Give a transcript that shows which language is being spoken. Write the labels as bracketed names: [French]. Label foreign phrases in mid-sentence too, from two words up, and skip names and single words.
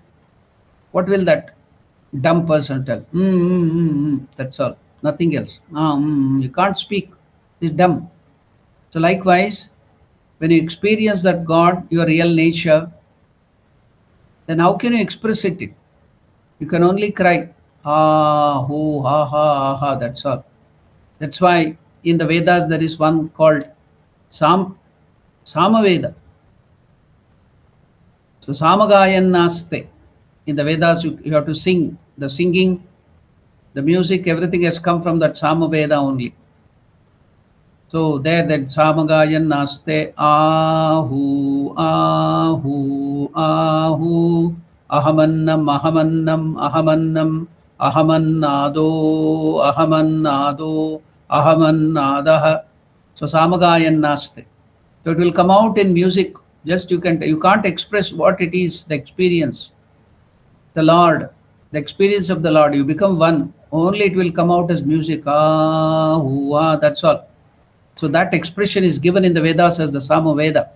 [English] What will that dumb person tell? That's all, nothing else. You can't speak. He's dumb. So likewise, when you experience that God, your real nature, then how can you express it? You can only cry, ah, ho, ha, ha, ha, ha, that's all. That's why in the Vedas there is one called Samaveda. [Sanskrit] So सामगायन् नास्ते. [English] In the Vedas you have to sing. The singing, the music, everything has come from that Samaveda only. So there that [Sanskrit] सामगायन् नास्ते हाउ हाउ हाउ अहमन्नम् अहमन्नम् अहमन्नम् अहमन्नादो अहमन्नादो अहमन्नादः. So सामगायन् नास्ते. [English] So it will come out in music. Just you can't express what it is, the experience. The Lord, the experience of the Lord, you become one. Only it will come out as music. Ah, hoo, ah, that's all. So that expression is given in the Vedas as the Samaveda.